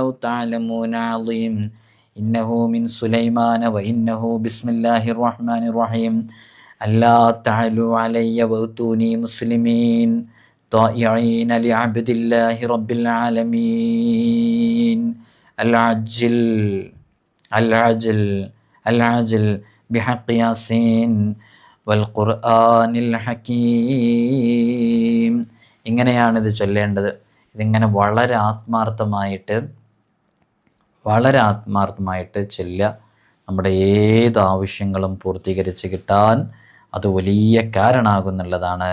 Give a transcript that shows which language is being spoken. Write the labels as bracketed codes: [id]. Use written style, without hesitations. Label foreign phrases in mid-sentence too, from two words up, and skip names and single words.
[ar] تعلمون عظيم إنه من سليمان وإنه بسم الله الرحمن الرحيم ألا تعلوا علي وأتوني مسلمين طائعين لعبد الله رب العالمين العجل العجل العجل بحق ياسين والقرآن الحكيم. [ml] ഇങ്ങനെയാണിത് ചൊല്ലേണ്ടത്. ഇതിങ്ങനെ വളരെ ആത്മാർത്ഥമായിട്ട് ചൊല്ലുക. നമ്മുടെ ഏത് ആവശ്യങ്ങളും പൂർത്തീകരിച്ച് കിട്ടാൻ അത് വലിയ കാരണമാകുന്നുള്ളതാണ്.